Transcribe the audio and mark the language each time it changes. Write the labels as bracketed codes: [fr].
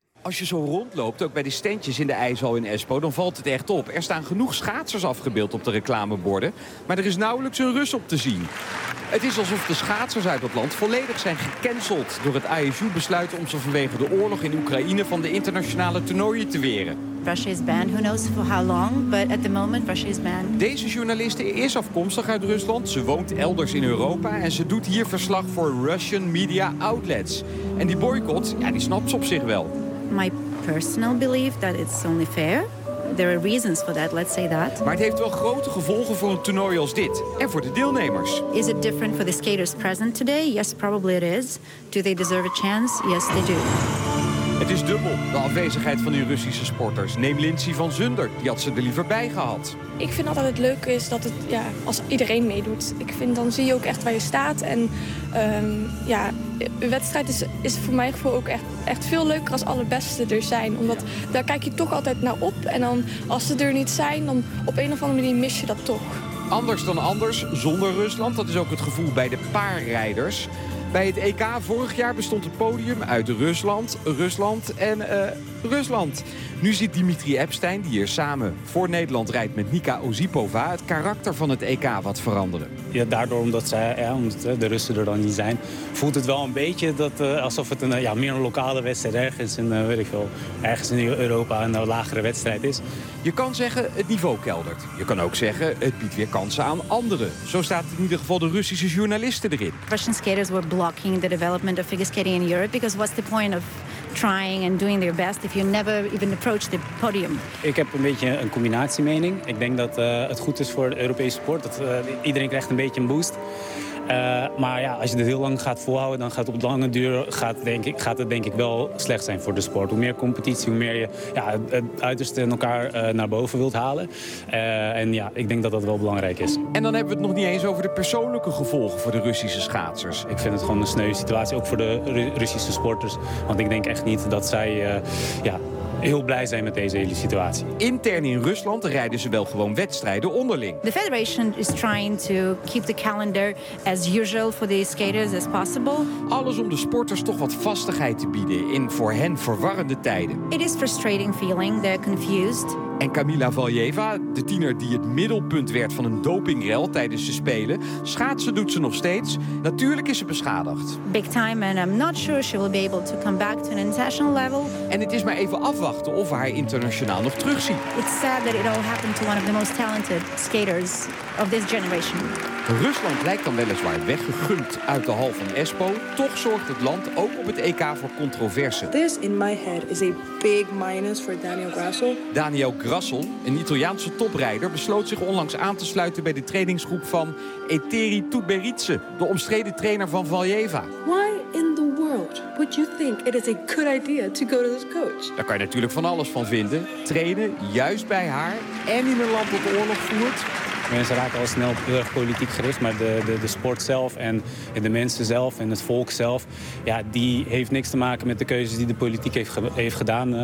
[nl] Als je zo rondloopt, ook bij de standjes in de ijshal in Espoo, dan valt het echt op. Er staan genoeg schaatsers afgebeeld op de reclameborden, maar er is nauwelijks een Rus op te zien. Het is alsof de schaatsers uit het land volledig zijn gecanceld door het ISU besluit om ze vanwege de oorlog in Oekraïne van de internationale toernooien te weren. [en] Russia is banned, who knows for how long, but at the moment Russia is banned. [nl] Deze journaliste is afkomstig uit Rusland. Ze woont elders in Europa en ze doet hier verslag voor [en] Russian media outlets. [nl] En die boycott, ja, die snapt ze op zich wel. [en] My personal belief that it's only fair. There are reasons for that, let's say that. [nl] Maar het heeft wel grote gevolgen voor een toernooi als dit en voor de deelnemers. [en] Is it different for the skaters present today? Yes, probably it is. Do they deserve a chance? Yes, they do. [nl] Het is dubbel, de afwezigheid van die Russische sporters. Neem Lindsay van Zunder, die had ze er liever bij gehad. Ik vind altijd het leuke is dat het, ja, als iedereen meedoet. Ik vind, dan zie je ook echt waar je staat. En ja, een wedstrijd is voor mijn gevoel ook echt veel leuker als alle beste er zijn. Omdat daar kijk je toch altijd naar op. En dan, als ze er niet zijn, dan op een of andere manier mis je dat toch. Anders dan anders, zonder Rusland, dat is ook het gevoel bij de paarrijders. Bij het EK vorig jaar bestond het podium uit Rusland, Rusland en Rusland. Nu ziet Dimitri Epstein, die hier samen voor Nederland rijdt met Nika Osipova, het karakter van het EK wat veranderen. Ja, daardoor omdat de Russen er dan niet zijn, voelt het wel een beetje dat, alsof het meer een lokale wedstrijd ergens in Europa een lagere wedstrijd is. Je kan zeggen het niveau keldert. Je kan ook zeggen het biedt weer kansen aan anderen. Zo staat in ieder geval de Russische journalisten erin. [en] Russian skaters were blocking the development of figure skating in Europe because what's the point of trying and doing their best if you never even approach the podium. [nl] Ik heb een beetje een combinatiemening. Ik denk dat het goed is voor de Europese sport. Dat iedereen krijgt een beetje een boost. Maar ja, als je het heel lang gaat volhouden, dan gaat het op de lange duur denk ik wel slecht zijn voor de sport. Hoe meer competitie, hoe meer je het uiterste in elkaar naar boven wilt halen. Ik denk dat dat wel belangrijk is. En dan hebben we het nog niet eens over de persoonlijke gevolgen voor de Russische schaatsers. Ik vind het gewoon een sneu situatie, ook voor de Russische sporters. Want ik denk echt niet dat zij heel blij zijn met deze hele situatie. Intern in Rusland rijden ze wel gewoon wedstrijden onderling. [en] The federation is trying to keep the calendar as usual for the skaters as possible. [nl] Alles om de sporters toch wat vastigheid te bieden in voor hen verwarrende tijden. [en] It is frustrating feeling, they're confused. [nl] En Kamila Valjeva, de tiener die het middelpunt werd van een dopingrel tijdens de Spelen, schaatsen doet ze nog steeds. Natuurlijk is ze beschadigd. [en] Big time, and I'm not sure she will be able to come back to an international level. [nl] En het is maar even afwachten of we haar internationaal nog terugzien. [en] It's sad that it all happened to one of the most talented skaters of this generation. [nl] Rusland lijkt dan weliswaar weggegumpt uit de hal van Espoo. Toch zorgt het land ook op het EK voor controverse. [en] This in my head is a big minus for Daniel Grassel. [nl] Daniel Grassel, een Italiaanse toprijder, besloot zich onlangs aan te sluiten bij de trainingsgroep van Eteri Tuberidze, de omstreden trainer van Valjeva. [en] Why in the world would you think it is a good idea to go to this coach? [nl] Daar kan je natuurlijk van alles van vinden. Trainen juist bij haar en in een land dat oorlog voert. Mensen raken al snel heel erg politiek gericht, maar de sport zelf en de mensen zelf en het volk zelf, ja, die heeft niks te maken met de keuzes die de politiek heeft gedaan.